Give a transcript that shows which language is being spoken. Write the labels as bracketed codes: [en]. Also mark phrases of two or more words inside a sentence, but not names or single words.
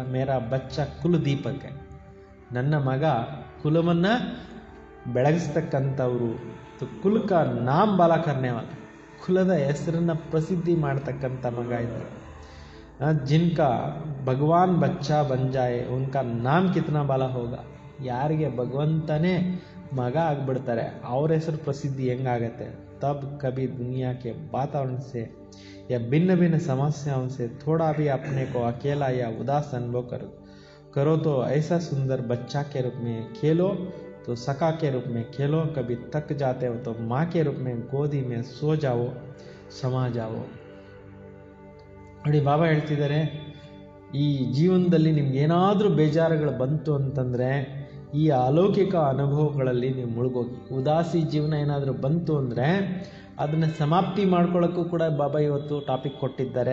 [hi] मेरा बच्चा [kn] ಕುಲದೀಪಕ್ಕೆ, ನನ್ನ ಮಗ ಕುಲವನ್ನು ಬೆಳಗಿಸ್ತಕ್ಕಂಥವ್ರು, [hi] कुल का नाम बाला करने वाला, [kn] ಕುಲದ ಹೆಸರನ್ನು ಪ್ರಸಿದ್ಧಿ ಮಾಡ್ತಕ್ಕಂಥ ಮಗ ಇದ್ದರು. [hi] जिनका भगवान बच्चा बन जाए उनका नाम कितना बाला होगा. [kn] ಯಾರಿಗೆ ಭಗವಂತನೇ ಮಗ ಆಗಿಬಿಡ್ತಾರೆ ಅವ್ರ ಹೆಸರು ಪ್ರಸಿದ್ಧಿ ಹೆಂಗಾಗತ್ತೆ. [hi] तब कभी दुनिया के वातावरण से या भिन्न भिन्न समस्याओं से थोड़ा भी अपने को अकेला या उदास अनुभव करो तो ऐसा सुंदर बच्चा के रूप में खेलो, तो सखा के रूप में खेलो. कभी थक जाते हो तो माँ के रूप में गोदी में सो जाओ, समा जाओ. [kn] ನೋಡಿ, ಬಾಬಾ ಹೇಳ್ತಿದ್ದಾರೆ, ಈ ಜೀವನದಲ್ಲಿ ನಿಮ್ಗೆ ಏನಾದರೂ ಬೇಜಾರುಗಳು ಬಂತು ಅಂತಂದರೆ ಈ ಅಲೌಕಿಕ ಅನುಭವಗಳಲ್ಲಿ ನೀವು ಮುಳುಗೋಗಿ. ಉದಾಸಿ ಜೀವನ ಏನಾದರೂ ಬಂತು ಅಂದರೆ ಅದನ್ನು ಸಮಾಪ್ತಿ ಮಾಡ್ಕೊಳ್ಳೋಕ್ಕೂ ಕೂಡ ಬಾಬಾ ಇವತ್ತು ಟಾಪಿಕ್ ಕೊಟ್ಟಿದ್ದಾರೆ.